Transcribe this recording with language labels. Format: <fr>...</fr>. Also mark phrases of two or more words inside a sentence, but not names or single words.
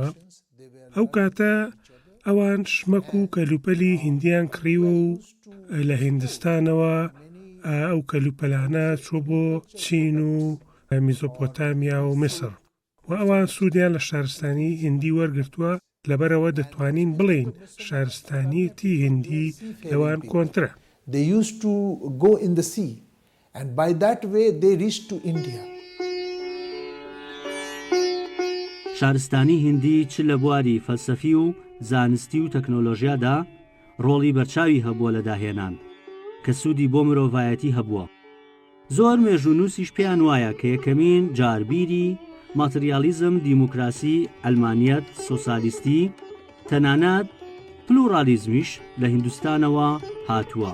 <ckb>ئەو کاتە ئەوان شمەک و کەلوپەلی هیندیان کڕیوە و لە هیندستانەوە ئەو کەلوپەلانە چوە بۆ چین و میزۆپۆتامیا و میسر، و ئەوان سوودیان لە شارستانی هیندی وەرگرتووە، لەبەرەوە دەتوانین بڵێین شارستانیەتی هیندی لەوان کۆنترە.</ckb> <en>They used to go in the sea, and by that way they reached to India.</en> <ckb>شارستانی هیندی چ لە بواری فەلسەفی و زانستی و تەکنۆلۆژیادا ڕۆڵی بەرچاوی هەبووە لە داهێنان کە سوودی بۆ مرۆڤایەتی هەبووە. زۆر مێژوونووسیش پێیان وایە کە یەکەمین جاربیری ماتریالیزم، دیموکراسی، ئەلمانیەت، سۆسالیستی، تەنانەت پلورالیزمیش لە هیندوستانەوە هاتووە.</ckb>